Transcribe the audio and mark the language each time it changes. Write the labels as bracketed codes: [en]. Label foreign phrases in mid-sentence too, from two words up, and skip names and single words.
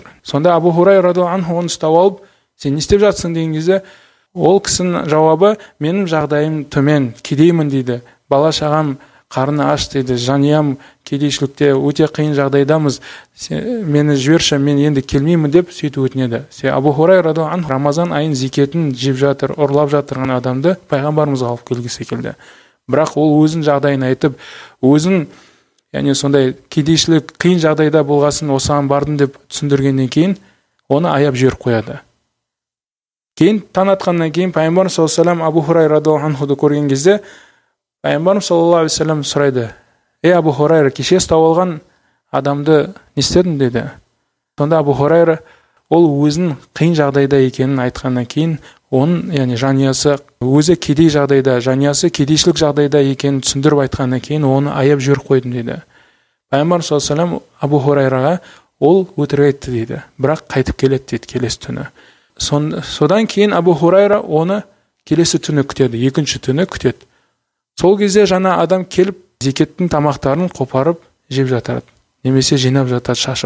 [kk] Сонда Абу Хурайра [ar] رضي الله عنه [kk] оны ұстап алып, сен не істеп жатсың деген кезде, ол кісінің жауабы: менің жағдайым төмен, кедеймін дейді. Бала шағам қарны аш дейді, жанұям кедейшілікте, өте қиын жағдайдамыз, мені жіберші, мен енді келмеймін деп сөйтіп өтінеді. Абу Хурайра [ar] رضي الله عنه [kk] Рамазан айын зекетін жеп жатыр, ұрлап жатырған адамды пайғамбарымызға алып келгісі келді. Бірақ ол өзін жағдайын айтып, өзін сондай кедейшілік қиын жағдайда болғасын осыған бардым деп түсіндіргеннен кейін оны аяп жіберіп қояды. Кейін таң атқаннан кейін пайғамбарымыз [ar] саллаллаху алейхи ва саллям [kk] Абу Хурайра [ar] радиаллаху анхуды [kk] көрген кезде пайғамбарымыз [ar] саллаллаху алейхи ва саллям [kk] сұрайды: "Ей Абу Хурайра, кеше ұстап алған адамды не істедің?" деді. Сонда Абу Хурайра ол өзінің қиын жағдайда екенін айтқаннан кейін, оның жанұясы өзі кедей жағдайда, жанұясы кедейшілік жағдайда екенін түсіндіріп айтқаннан кейін оны аяп жіберіп қойдым дейді. Пайғамбар [ar] саллаллаху алейхи ва саллям [kk] Абу Хурайраға ол өтірік айтты дейді, бірақ қайтып келеді дейді келесі түні. Содан кейін Абу Хурайра оны келесі түні күтеді, екінші түні күтеді. Сол кезде жаңа адам келіп зекеттің тамақтарын қопарып жеп жатады, немесе жинап жатады шашып.